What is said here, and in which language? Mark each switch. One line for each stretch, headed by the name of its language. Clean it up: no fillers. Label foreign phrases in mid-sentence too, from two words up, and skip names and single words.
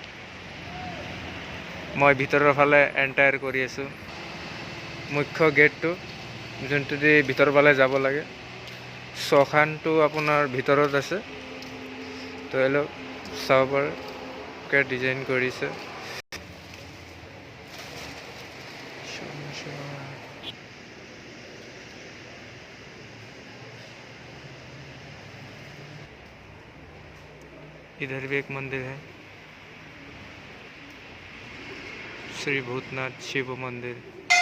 Assamese: মই ভিতৰৰ ফালে এণ্টাৰ কৰি আছোঁ। মুখ্য গেটটো যোনটো দি ভিতৰৰ ফালে যাব লাগে, চখানটো আপোনাৰ ভিতৰত আছে। তো অলপ চাব পাৰে কে ডিজাইন কৰিছে।
Hindi: इधर भी एक मंदिर है, श्री भूतनाथ शिव मंदिर।